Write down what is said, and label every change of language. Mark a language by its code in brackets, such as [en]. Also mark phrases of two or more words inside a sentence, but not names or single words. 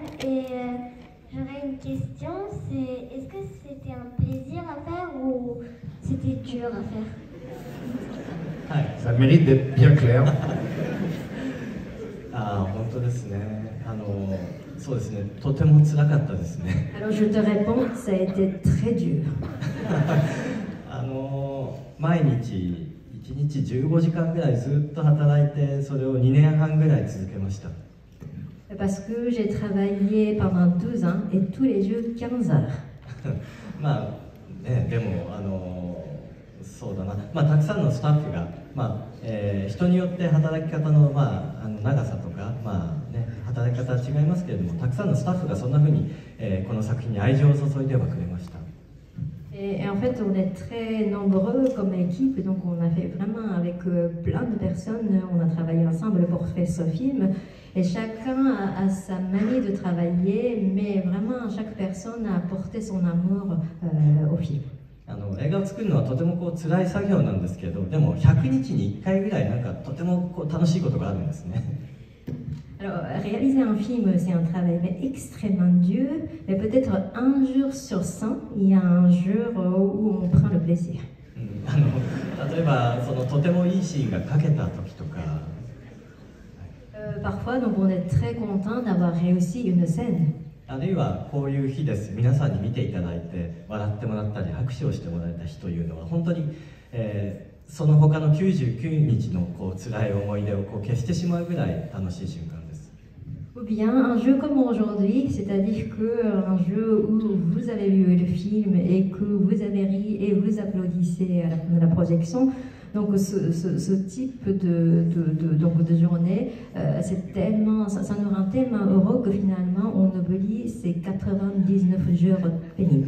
[fr] Et j'aurais une question, c'est est-ce que c'était un plaisir à faire ou c'était dur à faire? Ça mérite d'être bien clair. Alors je te réponds, ça a été très dur. [ja] 毎日1日15時間ぐらいずっと働いて、それを2年半ぐらい続けました。 [fr] Parce que j'ai travaillé pendant 12 ans et tous les jours 15 heures. [ja] まあね、でもそうだな、まあたくさんのスタッフが、人によって働き方の長さとかね、働き方は違いますけれども、たくさんのスタッフがそんな風に、この作品に愛情を注いではくれました。 [fr] Et en fait, on est très nombreux comme équipe, donc on a fait vraiment avec plein de personnes, on a travaillé ensemble pour faire ce film, et chacun a sa manière de travailler, mais vraiment chaque personne a apporté son amour au film. [ja] 映画を作るのはとても辛い作業なんですけど、でも100日に1回ぐらいなんかとても楽しいことがあるんですね。 [fr] Alors, réaliser un film, c'est un travail extrêmement dur, mais peut-être un jour sur 100, il y a un jour où on prend le plaisir. [ja] 例えばそのとてもいいシーンが描けた時とか。 [fr] Parfois, donc on est très content d'avoir réussi une scène. [ja] あるいはこういう日です。皆さんに見ていただいて笑ってもらったり拍手をしてもらえた日というのは本当に。その他の99日の辛い思い出を消してしまうぐらい楽しい瞬間です。 [fr] Ou bien un jeu comme aujourd'hui, c'est-à-dire qu'un jeu où vous avez vu le film et que vous avez ri et vous applaudissez à la projection. Donc ce type de journée, c'est tellement, ça nous rend tellement heureux que finalement on oublie ces 99 jours pénibles.